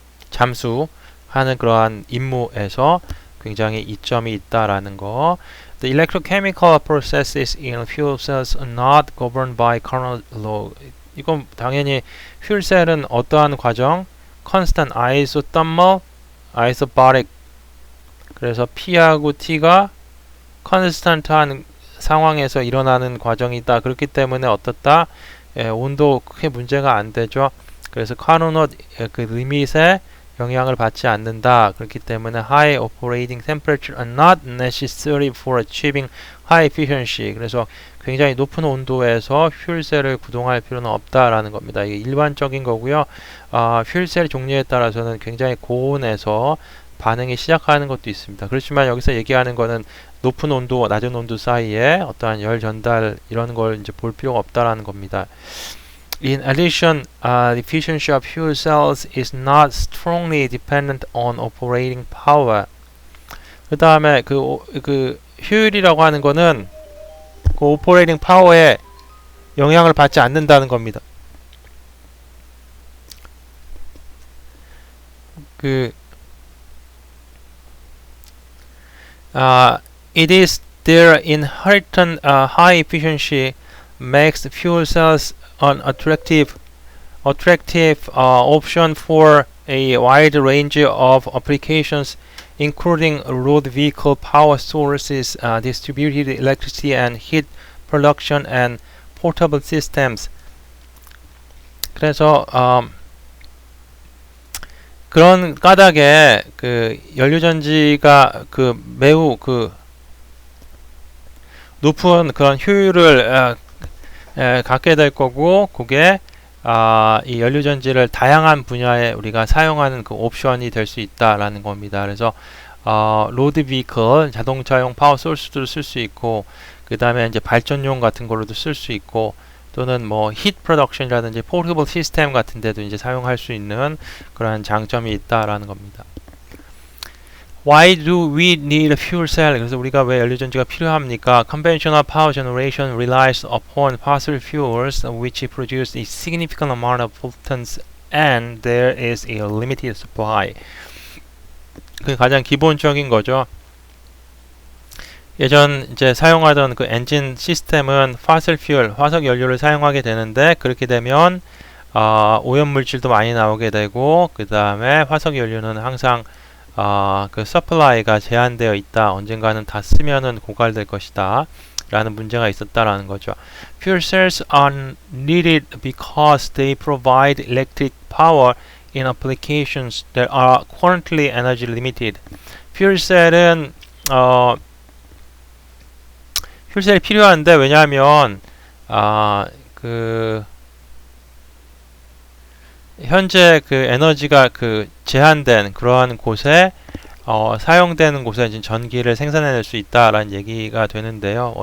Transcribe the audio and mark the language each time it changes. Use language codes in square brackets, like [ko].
[ko] 잠수하는 그러한 임무에서 굉장히 이점이 있다라는 거. [en] The electrochemical processes in fuel cells are not governed by Carnot law. [ko] 이건 당연히 fuel cell은 어떠한 과정? [en] constant isothermal, isobaric. [ko] 그래서 P하고 T가 constant한 상황에서 일어나는 과정이다. 그렇기 때문에 어떻다? 온도 크게 문제가 안 되죠. 그래서 카르노트 그 리밋에 영향을 받지 않는다. 그렇기 때문에 [en] high operating temperature are not necessary for achieving high efficiency. [ko] 그래서 굉장히 높은 온도에서 퓨얼셀을 구동할 필요는 없다라는 겁니다. 이게 일반적인 거고요. 퓨얼셀 종류에 따라서는 굉장히 고온에서 반응이 시작하는 것도 있습니다. 그렇지만 여기서 얘기하는 거는 높은 온도와 낮은 온도 사이에 어떠한 열 전달 이런 걸 이제 볼 필요가 없다라는 겁니다. [en] In addition, the efficiency of fuel cells is not strongly dependent on operating power. [ko] 그 다음에 그 효율이라고 하는 거는 그 operating power에 영향을 받지 않는다는 겁니다. [en] It is their inherent high efficiency makes fuel cells an attractive option for a wide range of applications, including road vehicle power sources, distributed electricity and heat production, and portable systems. [ko] 그래서 그런 까닭에 그 연료전지가 매우 높은 그런 효율을 갖게 될 거고, 그게 이 연료전지를 다양한 분야에 우리가 사용하는 그 옵션이 될 수 있다라는 겁니다. 그래서 로드 비클 자동차용 파워 소스도 쓸 수 있고, 그 다음에 이제 발전용 같은 걸로도 쓸 수 있고, 또는 뭐 히트 프로덕션이라든지 포터블 시스템 같은 데도 이제 사용할 수 있는 그런 장점이 있다라는 겁니다. [en] Why do we need a fuel cell? [ko] 그래서 우리가 왜 연료전지가 필요합니까? [en] Conventional power generation relies upon fossil fuels which produce a significant amount of pollutants and there is a limited supply. [ko] 그 가장 기본적인 거죠. 예전 이제 사용하던 그 엔진 시스템은 파슬 퓨얼, 화석 연료를 사용하게 되는데 그렇게 되면 오염 물질도 많이 나오게 되고 그 다음에 화석 연료는 항상 그 서플라이가 제한되어 있다. 언젠가는 다 쓰면은 고갈될 것이다. 라는 문제가 있었다라는 거죠. [en] Fuel cells are needed because they provide electric power in applications that are currently energy limited. [ko] Fuel cell은 퓨얼셀이 필요한데 왜냐하면 그 현재 그 에너지가 그 제한된 그러한 곳에 사용되는 곳에 이제 전기를 생산해낼 수 있다라는 얘기가 되는데요.